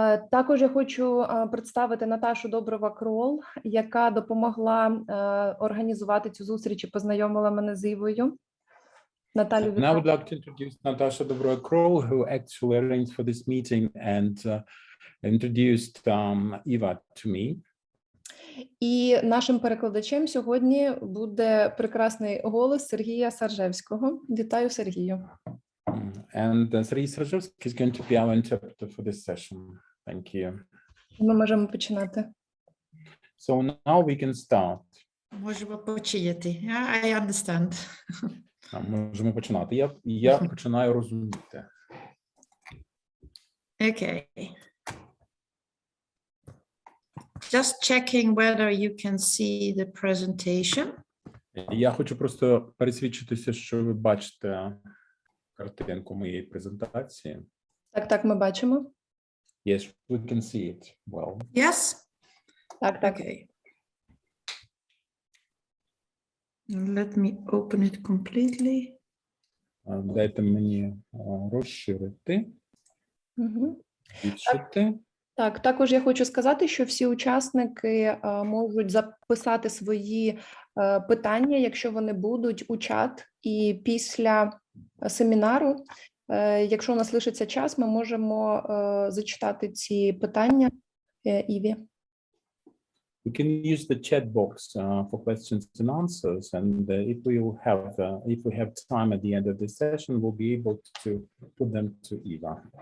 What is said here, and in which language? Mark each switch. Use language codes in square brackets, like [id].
[uk] Також я хочу представити Наташу Доброва-Крол, яка допомогла організувати цю зустріч і познайомила мене з Івою. Наталю, [en] And I would like to introduce Natasha Dobrova-Krol, who actually arranged for this meeting and introduced Iva to me. [uk] І нашим перекладачем сьогодні буде прекрасний голос Сергія Саржевського. Вітаю, Сергію. [en] And Sergey Sarzhevsky is going to be our interpreter for this session. Thank you. [uk] Ми можемо починати. [en] So now we can start. [uk] Можемо почати. [en] I understand. [uk] Можемо починати. Я починаю розуміти. [en] Okay. Just checking whether you can see the presentation. [uk] Я хочу просто пересвідчитися, що ви бачите картинку моєї презентації. Так, ми бачимо. [en] Yes, we can see it well. Yes? [uk] Так. [en] Okay. Let me open it completely. [uk] Дайте мені розширити. Більшити. Так, також я хочу сказати, що всі учасники можуть записати свої питання, якщо вони будуть у чат, і після семінару, якщо у нас лишиться час, ми можемо зачитати ці питання Іві. [en] We can use the chat box for questions and answers, and if we have time at the end of the session, we'll be able to put them to Iva.